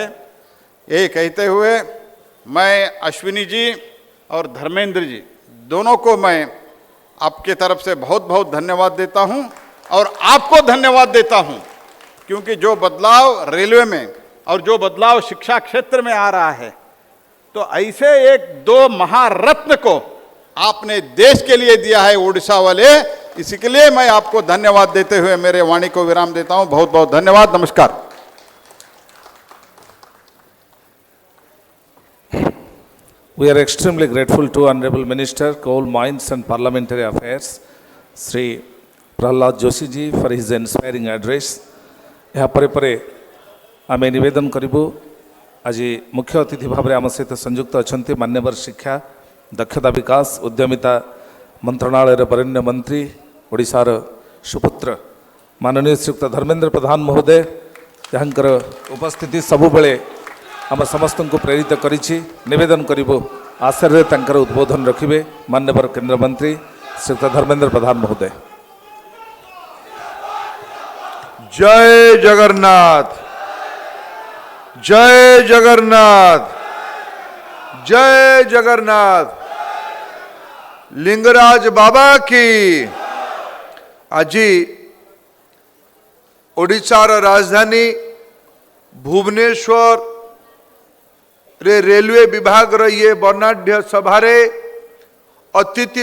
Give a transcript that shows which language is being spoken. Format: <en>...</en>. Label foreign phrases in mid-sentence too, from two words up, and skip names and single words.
<hi>ये कहते हुए मैं अश्विनी जी और धर्मेंद्र जी दोनों को मैं आपके तरफ से बहुत बहुत धन्यवाद देता हूं, और आपको धन्यवाद देता हूं, क्योंकि जो बदलाव रेलवे में और जो बदलाव शिक्षा क्षेत्र में आ रहा है, तो ऐसे एक 2 महारत्न को आपने देश के लिए दिया है, उड़ीसा वाले। इसी के लिए मैं आपको धन्यवाद देते हुए मेरे वाणी को विराम देता हूं। बहुत बहुत धन्यवाद। नमस्कार।</hi> <en>We are extremely grateful to Honorable Minister, Coal Mines and Parliamentary Affairs, Sri Prahlad Joshi ji for his inspiring address.</en> <or>ଏହା ପରେ ଆମେ ନିବେଦନ କରିବୁ, ଆଜି ମୁଖ୍ୟ ଅତିଥି ଭାବରେ ଆମ ସହିତ ସଂଯୁକ୍ତ ଅଛନ୍ତି ମାନ୍ୟବର ଶିକ୍ଷା, ଦକ୍ଷତା ବିକାଶ, ଉଦ୍ୟମିତା ମନ୍ତ୍ରଣାଳୟର ବରେଣ୍ୟ ମନ୍ତ୍ରୀ, ଓଡ଼ିଶାର ସୁପୁତ୍ର ମାନନୀୟ ଶ୍ରୀଯୁକ୍ତ ଧର୍ମେନ୍ଦ୍ର ପ୍ରଧାନ ମହୋଦୟ, ଯାହାଙ୍କର ଉପସ୍ଥିତି ସବୁବେଳେ ଆମ ସମସ୍ତଙ୍କୁ ପ୍ରେରିତ କରିଛି। ନିବେଦନ କରିବୁ ଆଶୟରେ ତାଙ୍କର ଉଦ୍ବୋଧନ ରଖିବେ ମାନ୍ୟବର କେନ୍ଦ୍ରମନ୍ତ୍ରୀ ଶ୍ରୀଯୁକ୍ତ ଧର୍ମେନ୍ଦ୍ର ପ୍ରଧାନ ମହୋଦୟ।</or> <hi>जय जगन्नाथ, जय जगन्नाथ, जय जगन्नाथ। लिंगराज बाबा की।</hi> <or>ଆଜି ଓଡ଼ିଶାର ରାଜଧାନୀ ଭୁବନେଶ୍ୱର ରେ ରେଳୱେ ବିଭାଗ ର ଏ ବର୍ଣ୍ଣାଢ୍ୟ ସଭାରେ ଅତିଥି</or>